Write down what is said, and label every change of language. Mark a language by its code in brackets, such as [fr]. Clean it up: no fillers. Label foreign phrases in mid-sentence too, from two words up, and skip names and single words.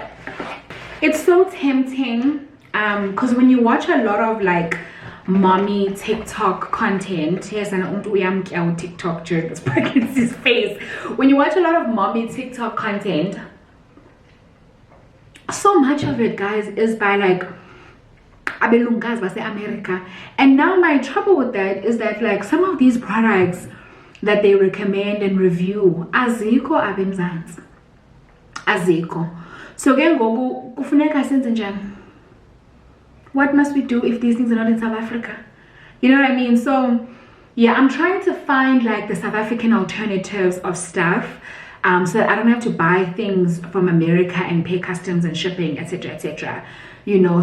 [en] It's so tempting because when you watch a lot of like mommy TikTok content, yes, and TikTok during this pregnancy phase, when you watch a lot of mommy TikTok content, so much of it, guys, is by like abelungas by America. And now my trouble with that is that like some of these products that they recommend and review, [zu] aziko abemzansi, aziko. [en] So again, [zu] go kufuneka senze njani? [en] What must we do if these things are not in South Africa? You know what I mean? So yeah, I'm trying to find like the South African alternatives of stuff, so that I don't have to buy things from America and pay customs and shipping, etc, etc, you know.